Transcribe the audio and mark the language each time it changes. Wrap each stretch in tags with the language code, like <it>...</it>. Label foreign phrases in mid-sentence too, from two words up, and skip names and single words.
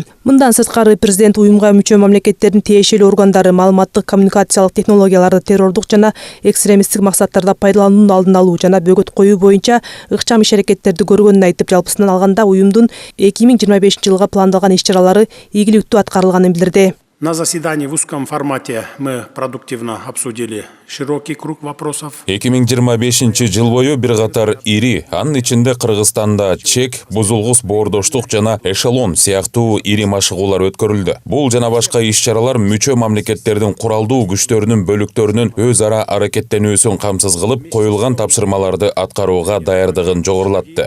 <ky>Мындан сырткары президент уюмга мүчө мамлекеттердин тиешелүү органдары маалыматтык коммуникациялык технологияларды террордук жана экстремисттик максаттарда пайдалануунун алдын алуу жана бөгөт коюу боюнча ыкчам иш-аракеттерди көргөнүн айтып, жалпысынан алганда уюмдун 2025 жылга пландалган иш-чаралары ийгиликтүү аткарылганын билдирди.</ky> <ru>На заседании в узком формате мы продуктивно обсудили широкий круг вопросов.</ru> <ky>2025 жыл бою бир катар ири, анын ичинде Кыргызстанда чек, бузулгус, боордоштук жана эшелон сыяктуу ири машыгуулар өткөрүлдү. Бул жана башка иш-чаралар мүчө мамлекеттердин куралдуу күчтөрүнүн бөлүктөрүнүн өз ара аракеттенүүсүн камсыз кылып, коюлган тапшырмаларды аткарууга даярдыгын жогорулатты.</ky>